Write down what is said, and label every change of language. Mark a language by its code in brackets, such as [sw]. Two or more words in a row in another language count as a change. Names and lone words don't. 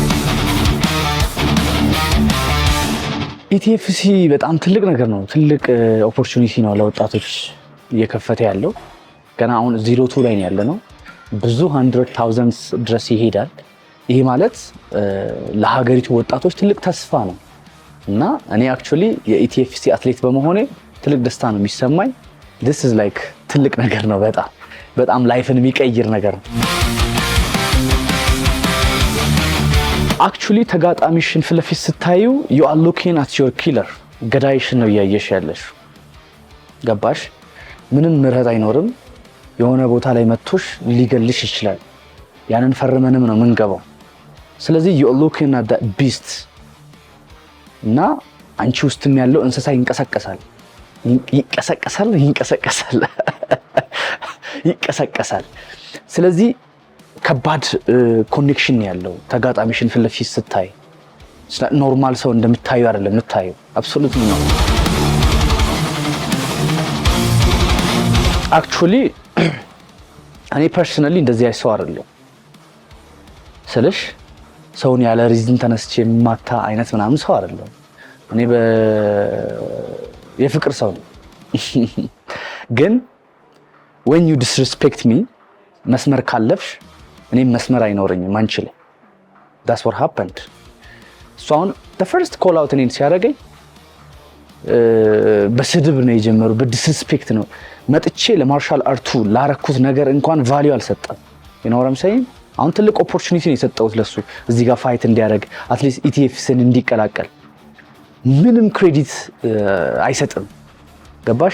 [am] ኢቲኤፍሲ በጣም ትልቅ ነገር ነው። ትልቅ ኦፖርቹኒቲ ነው ለወጣቶች እየከፈተ ያለው። ገና አሁን 02 ላይ ነው ያለነው። ብዙ 100,000 ድረስ ይሄዳል። ይሄ ማለት ለሀገሪቱ ወጣቶች ትልቅ ተስፋ ነው እና እኔ አክቹሊ የኢቲኤፍሲ አትሌት በመሆኔ ትልቅ ደስታ ነው የሚሰማኝ። [en] this is like [am] ትልቅ ነገር ነው። በጣም ላይፍን የሚቀይር ነገር ነው። አክቹሊ ተጋጣሚሽን ፊት ለፊት ስታዩ [en] you are looking at your killer [am] ገዳይሽን ነው እያየሽ ያለሽ። ገባሽ? ምንም ምህረት አይኖርም። የሆነ ቦታ ላይ መጥቶሽ ሊገልሽ ይችላል። ያንን ፈርመንም ነው የምንገባው። ስለዚህ [en] you are looking at that beast [am] እና አንቺ ውስጥም ያለው እንስሳ ይንቀሳቀሳል። ስለዚህ ከባድ ኮኔክሽን ያለው ተጋጣሚሽን ፊት ለፊት ስታይ ኖርማል ሰው እንደምታዩ አይደለም የምታዩ አብሶሉትሊ ነው። አክቹሊ እኔ ፐርሰናሊ እንደዚህ አይሰው አይደለም ስልሽ ሰውን ያለ ሪዝን ተነስቼ የማታ አይነት ምናምን ሰው አይደለም። እኔ የፍቅር ሰው ነው። ግን [en] when you disrespect me [am] መስመር ካለፍሽ እኔም መስመር አይኖርኝም አንቺ ላይ። [en] that's what happened። [am] so አሁን [en] the first call out [am] እኔን ሲያደርገኝ በስድብ ነው የጀመሩ፣ በዲስሪስፔክት ነው። መጥቼ ለማርሻል አርቱ ላረኩት ነገር እንኳን ቫልዩ አልሰጠም። ይኖርም ሳይን አሁን ትልቅ ኦፖርቹኒቲ ነው የሰጠሁት ለሱ እዚህ ጋር ፋይት እንዲያደርግ አትሊስት ኢቲኤፍሲን እንዲቀላቀል ምንም ክሬዲት አይሰጥም። ገባሽ?